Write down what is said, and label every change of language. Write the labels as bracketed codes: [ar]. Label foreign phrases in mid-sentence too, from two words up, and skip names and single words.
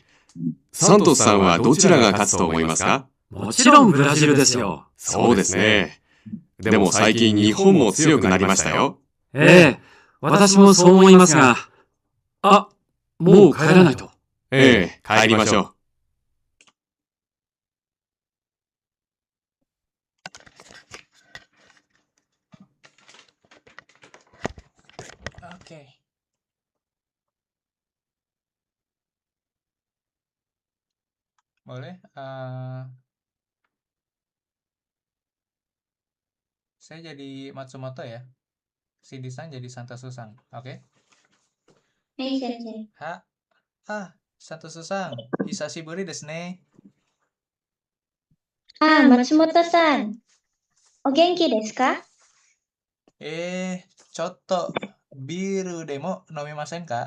[ja] サントスさんはどちらが勝つと思いますか？もちろんブラジルですよ。そうですね。でも最近日本も強くなりましたよ。ええ、私もそう思いますが、あ、もう帰らないと。ええ、帰りましょう。 [id] Oke. Boleh. Saya jadi Matsumoto ya. Si Disan jadi Santosu-san. Oke. [ja] はい、先生。サントスさん。久しぶりですね. 松本さん、お元気ですか？ちょっとビールでも飲みませんか？